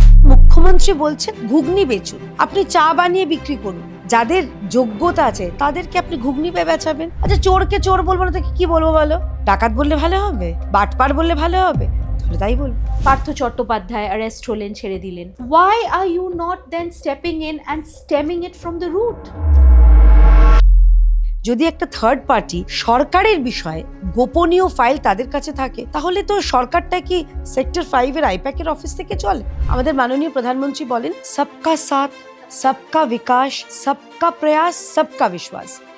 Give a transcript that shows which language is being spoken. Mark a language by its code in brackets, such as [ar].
[bn] মুখ্যমন্ত্রী বলছেন ঘুগনি বেচুন, আপনি চা বানিয়ে বিক্রি করুন, যাদের যোগ্যতা আছে তাদেরকে আপনি ঘুগনি বেচাবেন। আচ্ছা, চোরকে চোর বলবো না, তাকে কি বলবো বলো? ডাকাত বললে ভালো হবে? বাটপার বললে ভালো হবে? তাই বলবো। পার্থ চট্টোপাধ্যায় অ্যারেস্ট হলেন, ছেড়ে দিলেন। [en] Why are you not then stepping in and stemming it from the root? [bn] যদি একটা থার্ড পার্টি সরকারের বিষয়ে গোপনীয় ফাইল তাদের কাছে থাকে, তাহলে তো সরকারটা কি সেক্টর 5 এর আইপ্যাকের অফিস থেকে চলে? আমাদের মাননীয় প্রধানমন্ত্রী বলেন, [hi] সবকা সাথ, সবকা বিকাশ, সবকা প্রয়াস, সবকা বিশ্বাস।